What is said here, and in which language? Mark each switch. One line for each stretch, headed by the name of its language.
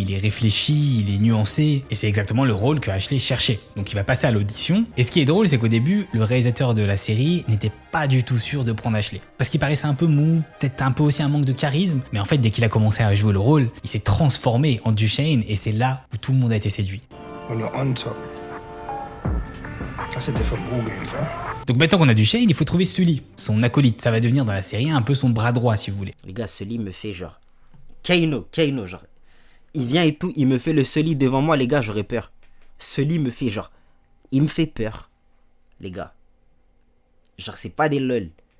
French: Il est réfléchi, il est nuancé. Et c'est exactement le rôle que Ashley cherchait. Donc il va passer à l'audition. Et ce qui est drôle, c'est qu'au début, le réalisateur de la série n'était pas du tout sûr de prendre Ashley. Parce qu'il paraissait un peu mou, peut-être un peu aussi un manque de charisme. Mais en fait, dès qu'il a commencé à jouer le rôle, il s'est transformé en Duchesne et c'est là où tout le monde a été séduit.
English: When you're on top, that's a different ballgame, fam.
French: Donc maintenant qu'on a Duchesne, il faut trouver Sully, son acolyte. Ça va devenir dans la série un peu son bras droit, si vous voulez. Les gars, Sully me fait genre Kano, genre. Il vient et tout, il me fait le Sully devant moi, les gars, j'aurais peur. Sully me fait genre, il me fait peur, les gars. Genre, c'est pas des lol.